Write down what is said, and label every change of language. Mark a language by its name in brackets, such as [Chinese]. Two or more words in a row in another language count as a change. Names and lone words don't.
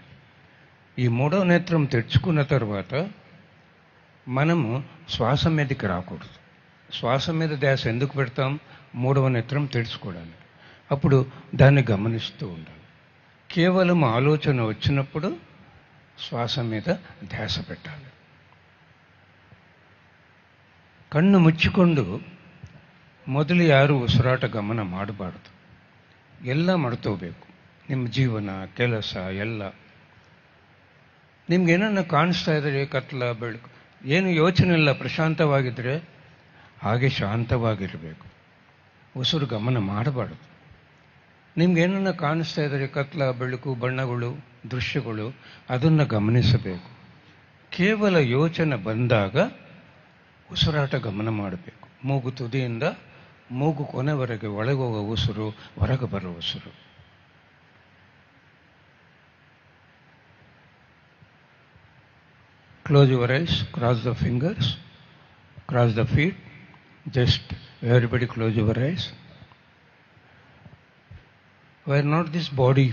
[Telugu] ఈ మూడో నేత్రం తెచ్చుకున్న తర్వాత మనము శ్వాస మీదకి రాకూడదు. శ్వాస మీద ధ్యాస ఎందుకు పెడతాం? మూడవ నేత్రం తెరుచుకోవడానికి. అప్పుడు దాన్ని గమనిస్తూ ఉండాలి. కేవలం ఆలోచన వచ్చినప్పుడు శ్వాస మీద ధ్యాస పెట్టాలి. [Kannada] ಕಣ್ಣು ಮುಚ್ಚಿಕೊಂಡು ಮೊದಲು ಯಾರು ಉಸಿರಾಟ ಗಮನ ಮಾಡಬಾರ್ದು. ಎಲ್ಲ ಮಾಡ್ಕೋಬೇಕು. ನಿಮ್ಮ ಜೀವನ, ಕೆಲಸ ಎಲ್ಲ. ನಿಮ್ಗೇನನ್ನ ಕಾಣಿಸ್ತಾ ಇದ್ರೆ, ಕತ್ಲ, ಬೆಳಕು, ಏನು ಯೋಚನೆ ಇಲ್ಲ, ಪ್ರಶಾಂತವಾಗಿದ್ದರೆ ಹಾಗೆ ಶಾಂತವಾಗಿರಬೇಕು. ಉಸಿರು ಗಮನ ಮಾಡಬಾರ್ದು. ನಿಮ್ಗೇನನ್ನ ಕಾಣಿಸ್ತಾ ಇದ್ರೆ, ಕತ್ಲ, ಬೆಳಕು, ಬಣ್ಣಗಳು, ದೃಶ್ಯಗಳು, ಅದನ್ನು ಗಮನಿಸಬೇಕು. ಕೇವಲ ಯೋಚನೆ ಬಂದಾಗ ಉಸಿರಾಟ ಗಮನ ಮಾಡಬೇಕು. ಮೂಗು ತುದಿಯಿಂದ ಮೂಗು ಕೊನೆವರೆಗೆ ಒಳಗೆ ಹೋಗೋ ಉಸಿರು, ಹೊರಗೆ ಬರೋ ಉಸಿರು. [English] Close your eyes, cross the fingers, cross the feet. Just everybody close your eyes. We are not this body.